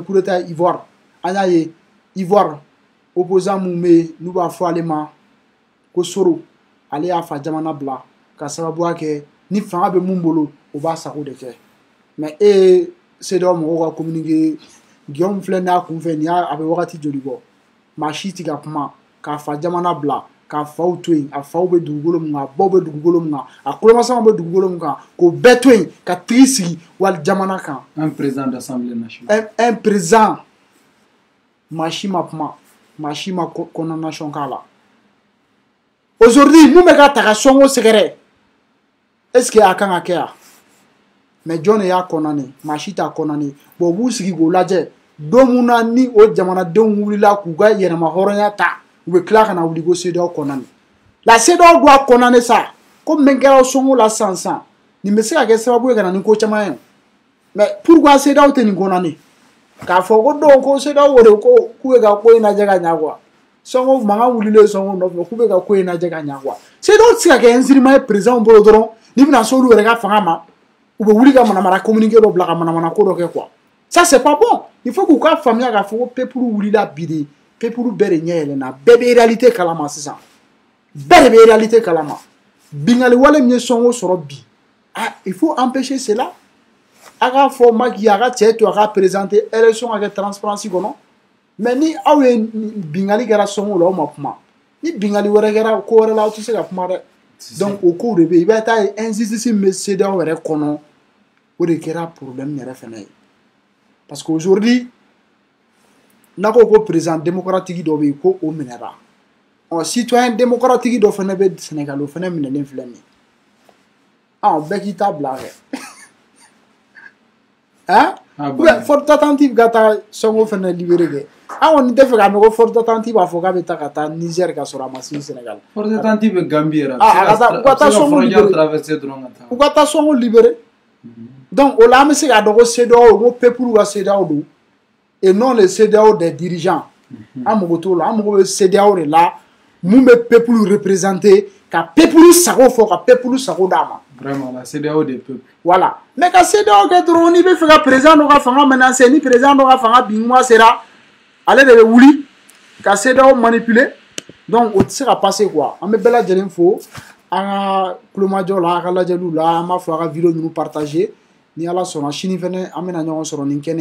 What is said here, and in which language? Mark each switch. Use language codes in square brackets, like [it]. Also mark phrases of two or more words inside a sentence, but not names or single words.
[fr] coup d'état [bm] ye Ivoire an y'a ye Ivoire opposant mun bɛ yen n'u b'a fɔ ale ma ko Soro ale y'a fa jamana bila ka sababuya kɛ ni fanga bɛ mun bolo o b'a sago de kɛ mais CEDEAO mɔgɔw ka communiqué Guillaume filɛ n'a kunfɛ nin a bɛ wagati joli bɔ maa si tɛ ka kuma k'a fa jamana bila k'a faw to yen a faw bɛ dugukolo min kan a baw bɛ dugukolo min kan a kulomasamaw bɛ dugukolo min kan k'o bɛɛ to yen ka tigi sigi wali jamana kan [fr] un président d'Assemblée nationale un président [bm] maa si ma kuma maa si ma condamnation k'a la aujourd'hui mun bɛ ka ta ka Sonko sɛgɛrɛ [fr] est-ce que [bm] a kan ka kɛ yan mais jɔn de y'a condamné maa si t'a condamné bon u b'u sigi k'o lajɛ don mun na ni o jamanadenw wulila k'u ka yɛrɛma hɔrɔnya ta u bɛ tila ka na wuli ko CEDEAO condamné [fr] la CEDEAO doit condamner ça [bm] ko min kɛra Sonko la sisan nin bɛ se ka kɛ sababu ye ka na ni ko caman ye [fr] mais pourquoi [bm] CEDEAO tɛ nin condamné k'a fɔ ko don ko CEDEAO o de ko k'u bɛ ka ko in lajɛ ka ɲɛ quoi Sonko mankan wulilen Sonko nɔfɛ k'u bɛ ka ko in lajɛ ka ɲɛ quoi CEDEAO tɛ se ka kɛ instrument ye président bolo dɔrɔn n'i bɛna se olu yɛrɛ ka fanga ma u bɛ wuli ka manamana communiqué dɔ bila ka manamana ko dɔ kɛ [fr] quoi ça c'est pas bon il faut [bm] k'u ka faamuya k'a fɔ ko peuple wulila bi de peuple bɛɛ de ɲɛ yɛlɛnna bɛɛ bɛ réalité kalama sisan bɛɛ de bɛ réalité kalama bingali wale min ye Sonko sɔrɔ bi [fr] ah il faut empêcher cela [bm] a k'a fɔ Macky a ka cɛ to a ka [fr] présenter élection [bm] ka kɛ transparence kɔnɔ mais ni aw ye bingali kɛra sɔngɔ la aw ma kuma ni bingali wɛrɛ kɛra ko wɛrɛ la aw tɛ se ka kuma dɛ donc o kow de bɛ yen i bɛ taa ye injustice min bɛ CEDEAO yɛrɛ kɔnɔ o de kɛra problème yɛrɛ fɛnɛ ye [fr] parce que aujourd'hui [bm] n'a ko ko [fr] président démocratique [bm] dɔ bɛ yen ko o minɛra [fr] citoyen démocratique [bm] dɔ fɛnɛ bɛ Sénégal o fɛnɛ minɛlen filɛ nin ye bɛɛ k'i ta bila kɛ hein [fr] forte attentive [bm] ka taa sɔngɔ fɛnɛ libéré kɛ an kɔni tɛ fɛ ka mɛn ko [fr] forte attentive [bm] b'a fɔ k'a bɛ taa ka taa Niger ka sɔrɔ a ma se Sénégal [fr] forte attentive [bm] bɛ Gambie yɛrɛ u ka taa sɔngɔ libéré u ka taa sɔngɔ libéré donc o la an bɛ se k'a dɔn ko CEDEAO ko peuple ka CEDEAO don [fr] et non le CEDEAO des dirigeants [bm] an mago t'o la an mago bɛ CEDEAO de la mun bɛ [fr] peuple représenter [bm] ka peuple sago fɔ ka peuple sago d'a ma. [fr] Vraiment la CEDEAO des peuples. Voilà mais [bm] ka CEDEAO kɛ dɔrɔn n'i bɛ fɛ ka président dɔ ka fanga menacer ni président dɔ ka fanga bin kuma sera ale de bɛ wuli ka CEDEAO manipuler donc o tɛ se ka passer quoi an bɛ bɛɛ lajɛlen fo an ka kulomajɔ la a ka lajɛliw la an b'a fɔ a ka vidéo ninnu partager ni ala sɔnna sini fɛnɛ an bɛna ɲɔgɔn sɔrɔ nin kɛnɛ